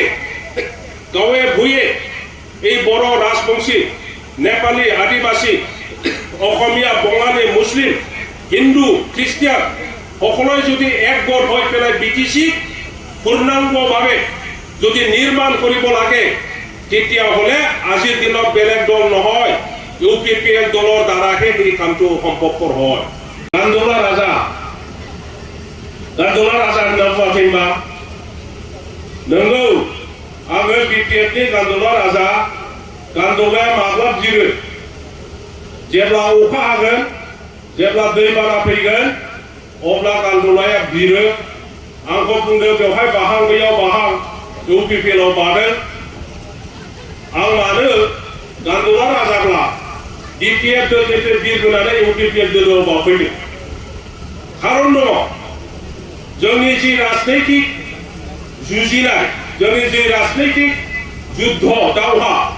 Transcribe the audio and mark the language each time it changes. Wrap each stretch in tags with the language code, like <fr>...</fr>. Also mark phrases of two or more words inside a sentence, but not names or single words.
<as>গাঁৱে ভূঞে এই বড় ৰাজবংশী নেপালী আদিবাসী অসমীয়া বঙালী মুছলিম হিন্দু খ্ৰীষ্টিয়ান সকলোৱে যদি একগোট হৈ পেলাই BTC পূৰ্ণাংগভাৱে যদি নিৰ্মাণ কৰিব লাগে তেতিয়াহ'লে আজিৰ দিনত বেলেগ দল নহয় UPPL দলৰ দ্বাৰাহে এই কামটো সম্ভৱপৰ হয় গান্দোলা ৰাজা</as> <brx>गान्दुला राजा होनना बुङाखैबा नंगौ आङो BPFनि गान्दुला राजा गान्दुलाया माब्ला बिरो जेब्ला अखा हागोन जेब्ला दैबाना फैगोन अब्ला गान्दुलाया बिरो आंखौ बुंदों बेवहाय बाहां बैयाव बाहां UPPL आव बादों आं मानो गान्दुला राजाब्ला DPF दोलनिफ्राय बिरबोनानै UPPL दोलोआव बाफैदों खारन दङ जोंनि जि राजनैतिक जुजिनाय जोंनि जि राजनैतिक युद्ध दावहा</brx>